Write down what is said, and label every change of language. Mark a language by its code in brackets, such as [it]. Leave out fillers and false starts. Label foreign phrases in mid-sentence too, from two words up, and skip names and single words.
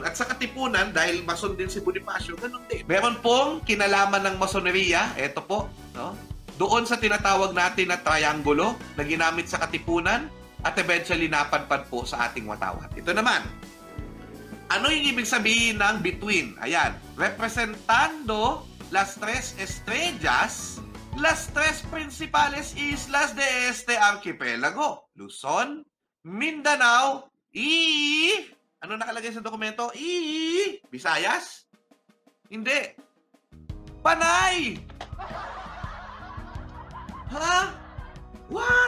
[tl] At sa katipunan, dahil mason din si Bonifacio, ganun din. Meron pong kinalaman ng masoneriya, eto po, no? Doon sa tinatawag natin na triangulo na ginamit sa katipunan at eventually napadpad po sa ating Watawat. Ito naman, ano yung ibig sabihin ng between? Ayan, [es] representando las tres estrellas, las tres principales islas de este archipelago. [tl] Luzon, Mindanao, ano nakalagay sa dokumento? Visayas? Hindi. Panay! Ha? [en] What?